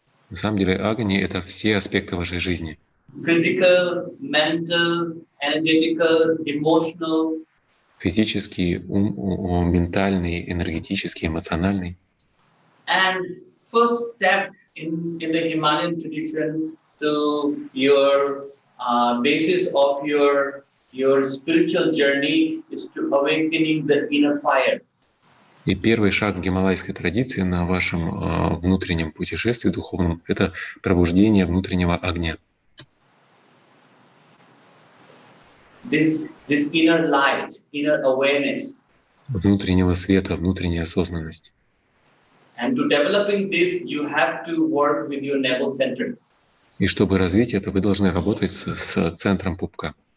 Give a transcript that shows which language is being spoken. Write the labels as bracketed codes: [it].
[ru] На самом деле Агни — это все аспекты вашей жизни. [en] Physical, mental, energetical, emotional. [ru] Физический, ментальный, энергетический, эмоциональный. [en] And first step in the Himalayan tradition to your basis of your spiritual journey is to awakening the inner fire. [ru] И первый шаг в гималайской традиции на вашем внутреннем путешествии духовном — это пробуждение внутреннего огня. [en] This inner light, inner awareness. [ru] Внутреннего света, внутренняя осознанность. [en] And to developing this, you have to work with your navel center. [ru] И чтобы развить это, вы должны работать с центром пупка.